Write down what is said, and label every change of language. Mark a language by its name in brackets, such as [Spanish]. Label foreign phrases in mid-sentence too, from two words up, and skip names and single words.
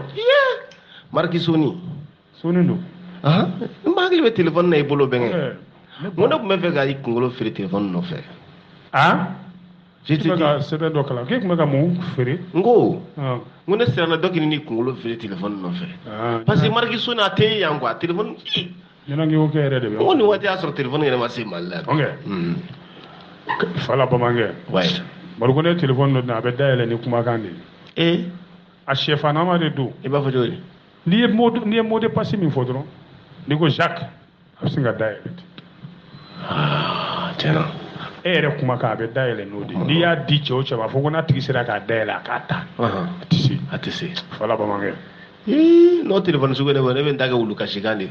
[Bambara] marque Sony don n ma hakili bɛ téléphone na i bolo bɛnkɛ n ko ne tun bɛ fɛ ka i kunkolo feere téléphone nɔfɛ tun bɛ ka sɛbɛn dɔ kalan k'e tun bɛ ka mun feere n ko ne siranna dɔ k'i ni kunkolo feere téléphone nɔfɛ [French] parce que marque [Bambara] Sony a tɛ ye yan quoi téléphone ɲɛnagi o kɛ yɛrɛ de bɛ n ko nin waati y'a sɔrɔ téléphone yɛrɛ ma se Mali la Fala Bamankɛ bari ko ne téléphone dɔ a bɛ dayɛlɛ ni kumakan de ye a sɛfanama de don i b'a fɔ cogo di n'i ye [French] mot de passe [Bambara] min fɔ dɔrɔn n'i ko Jacques a bɛ sin ka dayɛlɛ tiɲɛna e yɛrɛ kumakan a bɛ dayɛlɛ n'o de n'i y'a di cɛ o cɛ b'a fɔ ko n'a tigi sera k'a dayɛlɛ a k'a ta a tɛ se Fala Bamankɛ n'o téléphone sugu ne bɛ n ta kɛ wulu kasikan de